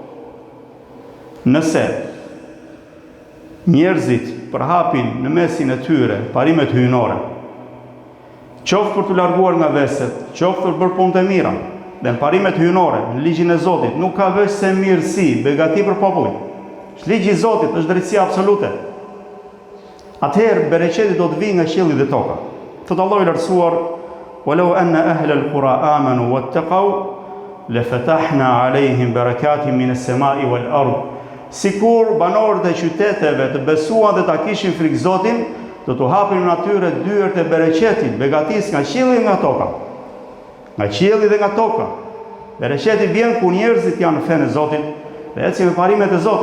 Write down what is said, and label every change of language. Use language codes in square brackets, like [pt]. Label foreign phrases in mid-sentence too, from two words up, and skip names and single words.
[sq] Nëse njerëzit përhapin në mesin e tyre parimet hyjnore, qoftë për të larguar nga veset, qoftë për bërë punë të mira, dhe në parimet hyjnore, në ligjin e Zotit, nuk ka veç se mirësi, begati për popullin. Ligji i Zotit është drejtësia absolute. Atëherë bereqeti do të vijë nga qielli dhe toka. Thotë Allahu i lartësuar: [ar] "ولو أن أهل القرى آمنوا واتقوا لفتحنا عليهم بركات من السماء والأرض." [sq] Sikur banorët e qyteteve të besuan dhe ta kishin frikë Zotin, do t'u hapin në atyre dyert e bereqetit, begatis nga qielli dhe nga toka. Nga qielli dhe nga toka. Bereqeti vjen kur njerëzit janë në fenë e Zotit dhe ecin me parimet e Zotit.